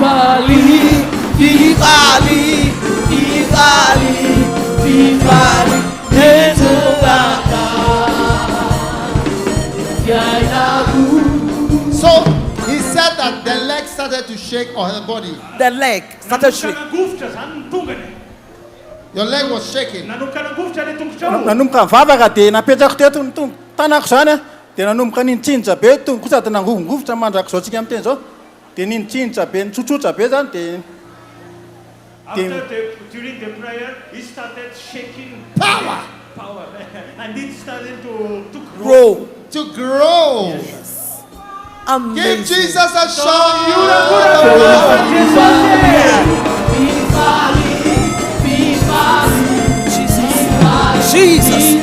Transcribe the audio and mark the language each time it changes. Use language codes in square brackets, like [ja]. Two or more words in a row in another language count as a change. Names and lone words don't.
[en] so he said that the leg started to shake or her body. The leg started shaking. Your leg was shaking. [mg] Nanomboka mivavaka dia napetrako teto ny tanako zany dia nanomboka ninitsinitra be tongo kosa dia nangovongovotra mandraka zao tsika am'teny zao dia ninitsinitra be nitsotsotra be zany dia [en] during the prayer, he started shaking power. And it started to grow. To grow. Yes. Amazing. Give Jesus a shout. Jesus.